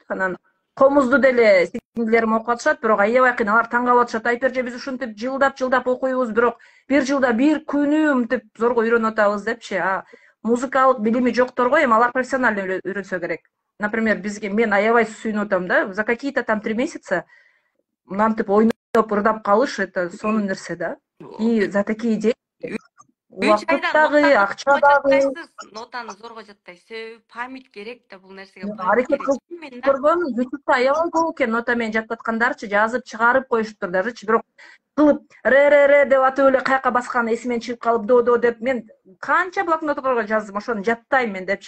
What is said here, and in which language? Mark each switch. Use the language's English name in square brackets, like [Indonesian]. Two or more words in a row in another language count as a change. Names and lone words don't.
[Kyrgyz] Анан комузду деле сиңдилерим окуп атышат, бирок аябай кыйын. Алар таң калып атышат. Айперже биз ушинтип жылдап окуйбуз, бирок бир жылда бир күнү мынтип зорго үйрөнүп атабыз депчи. А музыкалык билими жокторго эми алар профессионально үйрөнсө керек. Например, бизге мен аябай сүйүнүп атам да, [Russian] за какие-то там 3 месяца [Kyrgyz] мынтип ойноп ырдап калыш, это сонун нерсе да. [Russian] И за такие деньги [Kyrgyz] убакыттагы, акчадагы нотаны зорго жаттайсыз. Себеби память керек да бул нерсеге. Аракет кылып көргөн YouTube'да аябай көп экен нота менен жаттаткандарчы, жазып чыгарып коюшуптур дажычы. Бирок кылып ре деп атып эле каяка басканы эсимен чыгып калып до деп мен канча блокноттарга жаздым, ошону жаттайм мен депчи.